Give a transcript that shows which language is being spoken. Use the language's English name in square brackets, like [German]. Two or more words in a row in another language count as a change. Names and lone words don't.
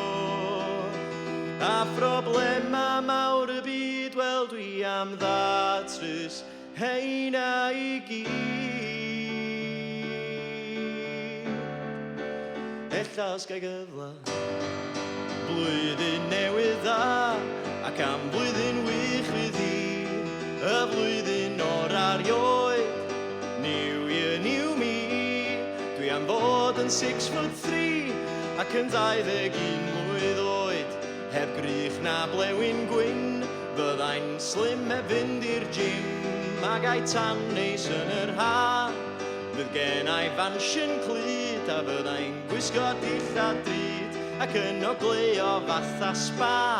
[Welsh] A phroblema mawr y byd, wel dwi am ddatrys heina I gyd. Ella os gai gyfla blwyddyn newydd dda ac am blwyddyn wych fydd hi, y flwyddyn o'r arioed. [English] New year, new me. [Welsh] Dwi am fod yn 6'3" ac yn 21 mlwydd oed, heb grych na blewyn gwyn. Fyddai'n slim heb fynd i'r gym a gai tan neis yn yr ha. Fydd gen I fansion clyd a fyddai'n gwisgo dilla drud ac yn ogleo fatha spa.